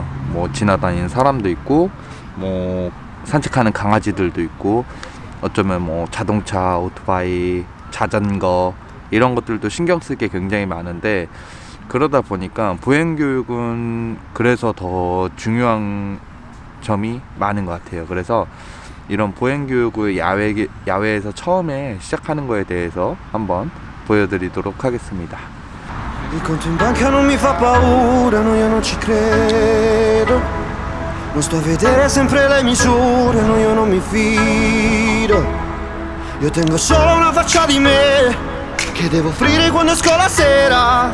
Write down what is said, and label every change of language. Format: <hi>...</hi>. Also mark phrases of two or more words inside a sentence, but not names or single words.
<ko>뭐 지나다니는 사람도 있고, 뭐 산책하는 강아지들도 있고, 어쩌면 뭐 자동차, 오토바이, 자전거 이런 것들도 신경 쓸 게 굉장히 많은데, 그러다 보니까 보행교육은 그래서 더 중요한 점이 많은 것 같아요. 그래서 이런 보행교육을 야외에서 처음에 시작하는 거에 대해서 한번 보여드리도록 하겠습니다.</ko> <it>Il conto in banca non mi fa paura, no io non ci credo. Non sto a vedere sempre le misure, no io non mi fido. Io tengo solo una faccia di me che devo offrire quando esco la sera.</it>